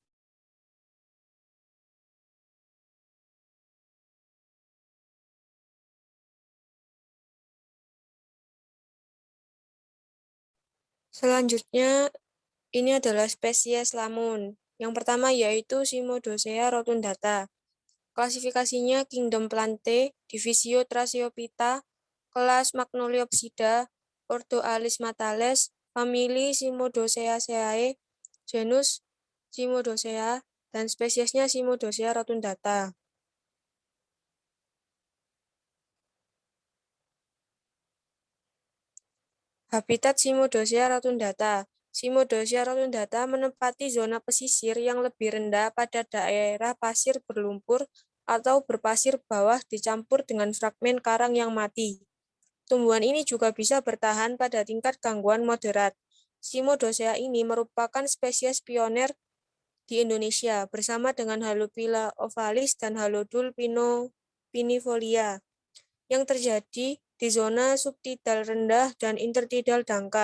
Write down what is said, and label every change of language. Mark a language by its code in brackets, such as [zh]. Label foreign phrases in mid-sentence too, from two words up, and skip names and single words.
[id] Selanjutnya, ini adalah spesies lamun. Yang pertama yaitu Cimodocea rotundata. Klasifikasinya Kingdom Plante, Divisio Trasiophyta, kelas Magnoliopsida, ordo Alismatales, famili Cimodoceaceae, genus Cimodocea, dan spesiesnya Cimodocea rotundata. Habitat Cimodocea rotundata. Cimodocea rotundata menempati zona pesisir yang lebih rendah pada daerah pasir berlumpur atau berpasir bawah dicampur dengan fragmen karang yang mati. Tumbuhan ini juga bisa bertahan pada tingkat gangguan moderat. Cimodocea ini merupakan spesies pioner di Indonesia bersama dengan Halophila ovalis dan Halodul pinifolia yang terjadi di zona subtidal rendah dan intertidal dangkal.